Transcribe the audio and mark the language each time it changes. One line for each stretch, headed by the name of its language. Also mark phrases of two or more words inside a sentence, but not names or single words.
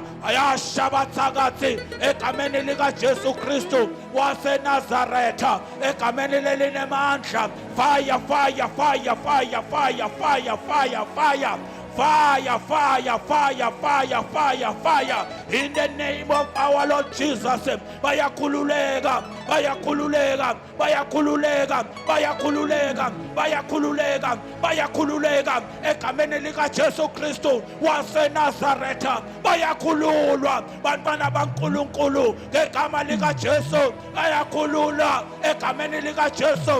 Zulu: Ayasha abathakathi egameni lika Jesu Kristu waseNazaretha, egameni lelinemandla.
English: Fire, fire, fire, fire, fire, fire, fire, fire. Fire, fire, fire, fire, fire, fire. In the name of our Lord Jesus.
Zulu: Bayakhululeka, bayakhululeka, bayakhululeka, bayakhululeka, bayakhululeka, bayakhululeka egameni lika Jesu Kristu waseNazaretha. Bayakhululwa bantwana baNkulunkulu ngegama lika Jesu, bayakhululwa egameni lika Jesu.